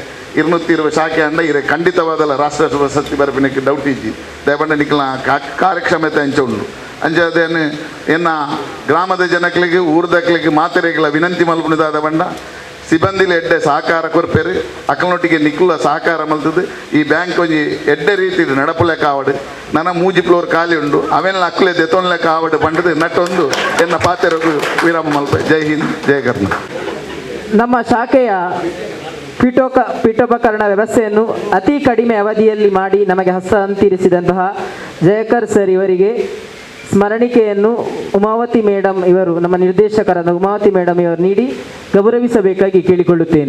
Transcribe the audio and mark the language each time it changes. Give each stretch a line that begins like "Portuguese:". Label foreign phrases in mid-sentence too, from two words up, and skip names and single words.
Tulu: 220 ಶಾಖೆ ಅಂಡ ಇರ ಖಂಡಿತವಾದಲ್ಲ ರಾಷ್ಟ್ರ ಪ್ರಶಸ್ತಿ ಬರಪಿನಕ್ಕೆ ಡೌಟ್ ಇಜ್ಜಿ ದಯಪಂಡ ನಿಕ್ಲ ಕಾರ್ಯಕ್ಷಮತೆ ಅಂಚೆ ಉಂಡು ಅಂಚದೇನು ಎನ್ನ ಗ್ರಾಮದ ಜನಕ್ಲಿಗೆ ಊರ್ದಕ್ಲಿಗೆ ಮಾತೆರೆಗಳ ವಿನಂತಿ ಮಲ್ಪುಣಿದಾದ ಬಂಡ ಸಿಬ್ಬಂದಿಲು ಎಡ್ಡೆ ಸಹಕಾರ ಕೊರ್ಪೇರು ಅಕ್ಕಲೊಟ್ಟಿಗೆ ನಿಕ್ಲ ಸಹಕಾರ ಮಲ್ತದ್ದು ಈ ಬ್ಯಾಂಕ್ ಒಂಜಿ ಎಡ್ಡೆ ರೀತಿ ನಡಪುಲೆಕ್ಕ ಆವಡು ನನ್ನ ಮೂಜಿ ಫ್ಲೋರ್ ಖಾಲಿ ಉಂಡು ಅವೆಲ್ಲ ಅಕ್ಲೆ ದೆತೊನ್ಲೆಕ್ಕ ಆವಡು ಬಂಡದು ನಟ್ಟೊಂದು ಎನ್ನ ಪಾತೆರಗು ವಿರಾಮ ಮಲ್ಪೆ.
Hindi: ಜೈ ಹಿಂದ್ ಜೈ ಕರ್ನಾಟಕ.
Kannada: ನಮ್ಮ ಶಾಖೆಯ ಪೀಠೋಪಕರಣ ವ್ಯವಸ್ಥೆಯನ್ನು ಅತಿ ಕಡಿಮೆ ಅವಧಿಯಲ್ಲಿ ಮಾಡಿ ನಮಗೆ ಹಸ್ತಾಂತರಿಸಿದಂತಹ ಜಯಕರ್ ಸರ್ ಇವರಿಗೆ ಸ್ಮರಣಿಕೆಯನ್ನು ಉಮಾವತಿ ಮೇಡಮ್ ಇವರು ನಮ್ಮ ನಿರ್ದೇಶಕರಾದ ಉಮಾವತಿ ಮೇಡಮ್ ಇವರು ನೀಡಿ ಗೌರವಿಸಬೇಕಾಗಿ ಕೇಳಿಕೊಳ್ಳುತ್ತೇನೆ.